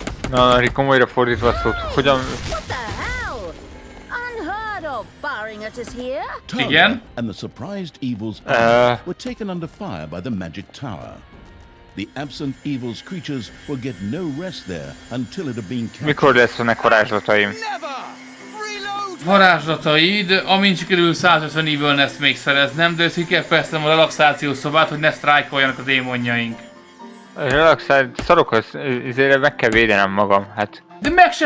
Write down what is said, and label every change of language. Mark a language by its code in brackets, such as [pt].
[hu] Na, komolyra fordítva szót, hogyan... [en] What the hell? Unheard of, firing at us here. [hu] Igen. [en] And the surprised evil's army were taken under fire by the magic tower. The absent evil's creatures will get no rest there until it had been captured. [hu] Mikor lesznek varázslataim? [en] Never! Reload! [hu] Varázslataid, amint sikerül 150 evilness még szereznem, de ki kell fejlesztenem a relaxációs szobát, hogy ne sztrájkoljanak a démonjaink. Relaxált, szarok, ezért meg kell védenem magam, hát. De meg se